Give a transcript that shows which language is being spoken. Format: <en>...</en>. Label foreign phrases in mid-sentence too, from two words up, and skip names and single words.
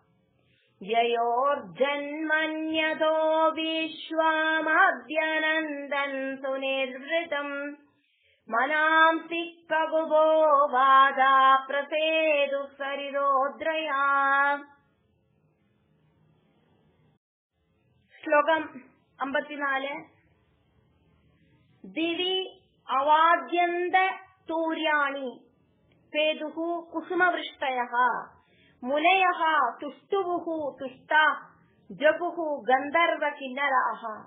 <sa>ययोर्जन्मन्यतो विश्वमभ्यनन्दन् सुनिर्वृतम् मनांसि कुकुभो वाता प्रसेदुः सरितो द्रयः ശ്ലോകം 54. ദിവി അവാദ്യന്ത തൂര്യാണി പേതുഃ കുസുമവൃഷ്ടയഃ മുനയഃ തുഷ്ടുവുഃ തുഷ്ടാ ജഗുഃ ഗന്ധർവ കിന്നരാഃ.</sa>